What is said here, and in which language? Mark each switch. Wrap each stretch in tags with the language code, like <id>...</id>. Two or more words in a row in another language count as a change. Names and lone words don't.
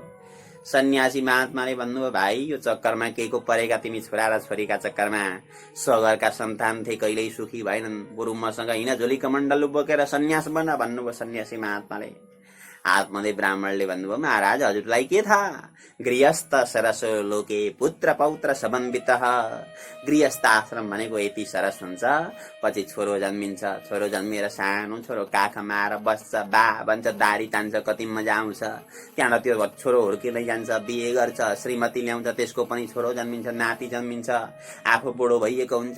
<ne>सन्यासी महात्माले भन्नुभयो, भाइ यो चक्करमा केहीको परेका तिमी, छोरा र छोरीका चक्करमा। स्वघरका सन्तान थिए, कहिल्यै सुखी भएनन्। बरु मसँग हिँड झोली कमण्डलु बोकेर सन्यास बन भन्नुभयो सन्यासी महात्माले। आत्मदेव ब्राह्मणले भन्नुभयो, महाराज हजुरलाई के थाहा,</ne> <sa>गृहस्थ सरसो लोके पुत्र पौत्र समन्वितः।</sa> <ne>गृहस्थ आश्रम भनेको यति सरस हुन्छ, पछि छोरो जन्मिन्छ, छोरो जन्मिएर सानो छोरो काखमा आएर बस्छ, बा भन्छ, दारी तान्छ, कति मजा आउँछ। त्यहाँबाट त्यो छोरो हुर्किँदै जान्छ, बिहे गर्छ, श्रीमती ल्याउँछ, त्यसको पनि छोरो जन्मिन्छ, नाति जन्मिन्छ, आफू बुढो भइएको हुन्छ।</ne>